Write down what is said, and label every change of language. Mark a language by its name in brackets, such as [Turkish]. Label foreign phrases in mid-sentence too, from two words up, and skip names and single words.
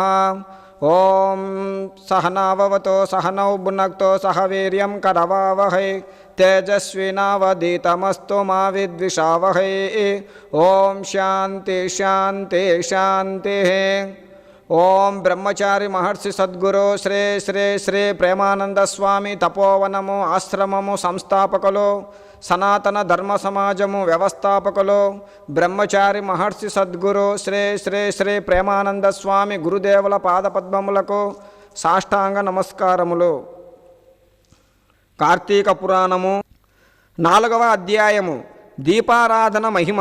[Sanskrit] ओं सहनाववतु सहनौ भुनक्तु सह वीर्यं करवावहै तेजस्विनावधीतमस्तु मा विद्विषावहै। ओं शांति शांति शांति। [Telugu] ओं ब्रह्मचारी महर्षि सद्गुरु श्री श्री श्री प्रेमानंद स्वामी तपोवनमु आश्रमము సంస్థాపకులు సనాతన ధర్మ సమాజము వ్యవస్థాపకులు బ్రహ్మచారి మహర్షి సద్గురు శ్రీ శ్రీ శ్రీ ప్రేమానంద స్వామి గురుదేవుల పాదపద్మములకు సాష్టాంగ నమస్కారములు. కార్తీక పురాణము 4వ అధ్యాయము దీపారాధన మహిమ.